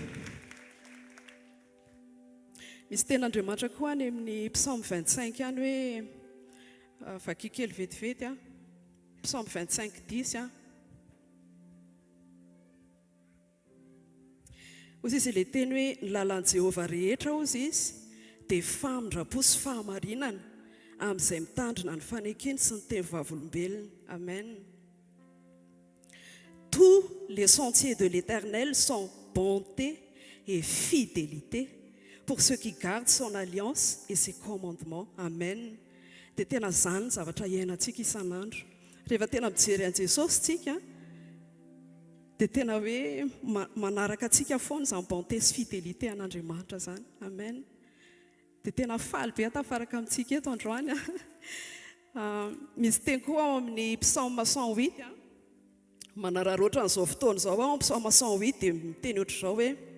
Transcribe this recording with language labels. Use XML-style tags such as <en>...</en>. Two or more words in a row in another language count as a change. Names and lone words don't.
<mg>misy ten'Andriamanitra koa any amin'ny psaume 25 any hoe vakikely vetivety psaume 25:10 ozy izy ilay teny hoe ny lalan'i Jehova rehetra ozy izy dia famindrapo sy fahamarinana amin'izay mitandrina ny fanekeny sy ny teny vavolombelona. Amen.</mg> <fr>Tous les sentiers de l'Éternel sont bonté et fidélité pour ceux qui gardent son alliance et ses commandements.</fr> <mg>Amen. Dia tena zany zavatra iainantsika isan'andro. Rehefa tena mijery an' Jesosy tsika dia tena hoe manaraka antsika foana izany bonté sy fidélité an'Andriamanitra zany. Amen. Dia tena faly be tafaraka amintsika eto androany Misy teny koa ao amin'ny psaume 108 manararoatra n'izao fotoana izao ao psaume 108 dia miteny ohatr'izao hoe</mg>